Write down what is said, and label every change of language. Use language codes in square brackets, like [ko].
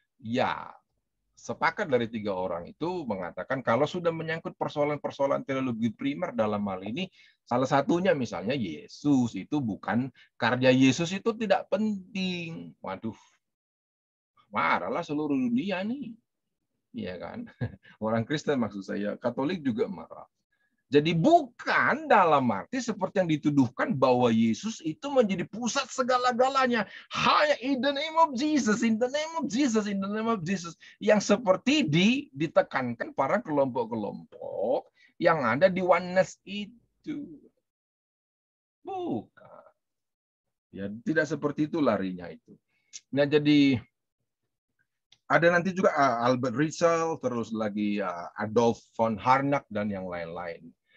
[id] Ya, sepakat dari 3 orang itu mengatakan kalau sudah menyangkut persoalan-persoalan teologi primer dalam hal ini, salah satunya misalnya Yesus itu bukan, karya Yesus itu tidak penting. Waduh, marahlah seluruh dunia nih. Iya kan? Orang Kristen maksud saya, Katolik juga marah. Jadi bukan dalam arti seperti yang dituduhkan bahwa Yesus itu menjadi pusat segala-galanya. Hanya [en] in the name of Jesus, in the name of Jesus, in the name of Jesus. [id] Yang seperti ditekankan para kelompok-kelompok yang ada di oneness itu. Bukan. Ya, tidak seperti itu larinya itu. Nah, jadi ada nanti juga Albert Ritschl, terus lagi Adolf von Harnack dan yang lain-lain.